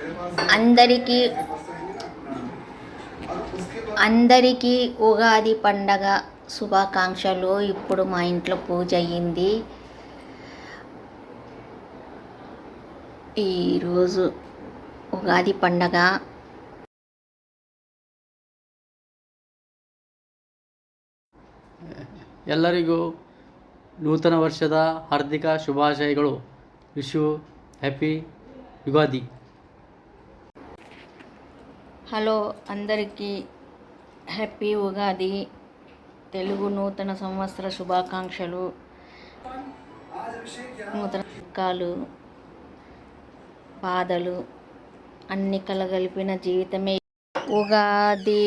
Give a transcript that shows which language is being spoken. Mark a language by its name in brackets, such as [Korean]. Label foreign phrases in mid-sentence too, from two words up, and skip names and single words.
[Telugu] అందరికీ అందరికీ ఉగాది పండగ శుభాకాంక్షలు. ఇప్పుడు మా ఇంట్లో పూజ అయ్యింది. ఈరోజు ఉగాది పండగ. [Kannada] ಎಲ್ಲರಿಗೂ ನೂತನ ವರ್ಷದ ಹಾರ್ದಿಕ ಶುಭಾಶಯಗಳು. [English] wish you happy Ugadi. [Telugu] హలో అందరికీ హ్యాపీ ఉగాది, తెలుగు నూతన సంవత్సర శుభాకాంక్షలు. నూతన సుఖాలు, బాధలు అన్ని కలగలిపిన జీవితమే ఉగాది.